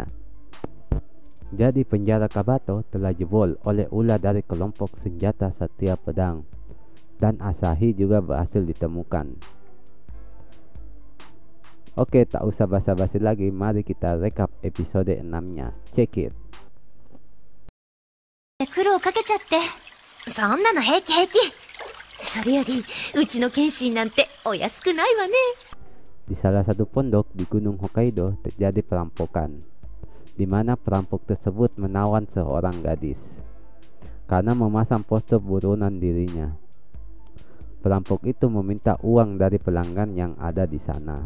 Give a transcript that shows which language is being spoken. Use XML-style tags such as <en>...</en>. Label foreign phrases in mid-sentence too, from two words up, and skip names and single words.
<id>Jadi penjara Kabato telah jebol oleh ulah dari kelompok senjata Satria Pedang, dan Asahi juga berhasil ditemukan. Oke, tak usah basa-basi lagi, mari kita rekap episode 6-nya.</id> <en>Check it.</en> <ja>苦労かけちゃって。そんなの平気平気。それより、うちの剣心なんてお安くないわね。</ja> <id>Di salah satu pondok di Gunung Hokkaido terjadi perampokan, di mana perampok tersebut menawan seorang gadis karena memasang poster buronan dirinya. Perampok itu meminta uang dari pelanggan yang ada di sana.</id>